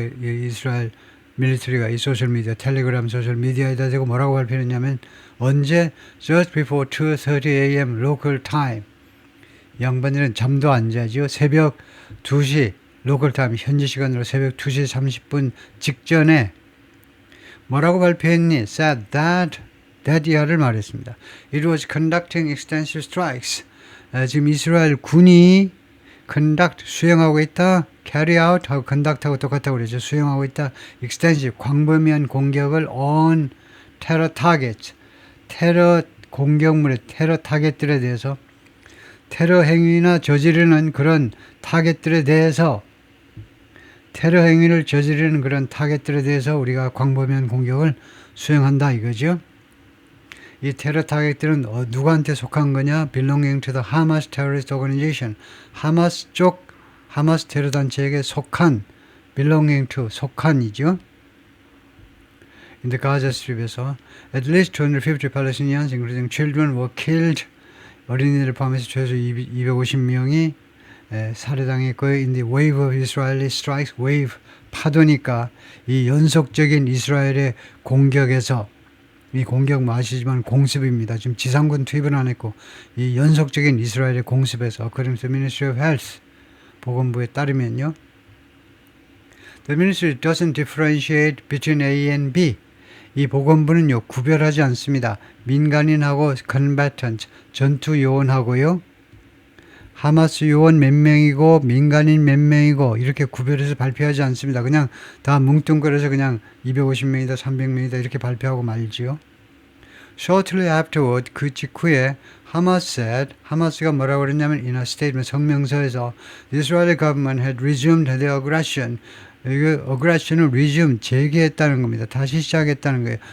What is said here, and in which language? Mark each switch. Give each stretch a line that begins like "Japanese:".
Korean: 이스라엘 밀리터리가 이 소셜미디어, 텔레그램 소셜미디어에다 대고 뭐라고 발표했냐면 언제
English: just before 2:30 a.m. local time,
Korean: 양반들은 잠도 안 자죠. 새벽 2시
English: local time,
Korean: 현지 시간으로 새벽 2시 30분 직전에 뭐라고 발표했니?
English: said that
Korean: 이하를 말했습니다.
English: It was conducting extensive strikes.
Korean: 지금 이스라엘 군이 conduct, 수행하고 있다. carry out 하고 conduct하고 똑같다고 그러죠. 수행하고 있다. extensive, 광범위한 공격을
English: on terror targets,
Korean: 테러 공격물의 테러 타겟들에 대해서, 테러 행위나 저지르는 그런 타겟들에 대해서, 테러 행위를 저지르는 그런 타겟들에 대해서 우리가 광범위한 공격을 수행한다 이거죠. 이 테러 타겟들은 누구한테 속한 거냐?
English: belonging to the Hamas terrorist organization.
Korean: 하마스 테러 단체에게 속한, belonging to, 속한이죠.
English: In the Gaza Strip에서 at least 250 Palestinians, including children, were killed.
Korean: 어린이들을 포함해서 최소 250명이 살해당했고요.
English: In the wave of Israeli strikes,
Korean: wave, 파도니까 이 연속적인 이스라엘의 공격에서, 이 공격 아시지만 공습입니다. 지금 지상군 투입은 안 했고 이 연속적인 이스라엘의 공습에서
English: according to the Ministry of Health,
Korean: 보건부에 따르면요.
English: The ministry doesn't differentiate between A and B.
Korean: 이 보건부는요 구별하지 않습니다. 민간인하고 combatant 전투 요원하고요. 하마스 요원 몇 명이고 민간인 몇 명이고 이렇게 구별해서 발표하지 않습니다. 그냥 다 뭉뚱그려서 그냥 250명이다 300명이다 이렇게 발표하고 말지요.
English: Shortly afterward,
Korean: 그 직후에 하마스가 뭐라고 그랬냐면
English: in a statement
Korean: 성명서에서
English: the Israeli government had resumed their aggression.
Korean: 이게 aggression을 resume 재개했다는 겁니다. 다시 시작했다는 거예요.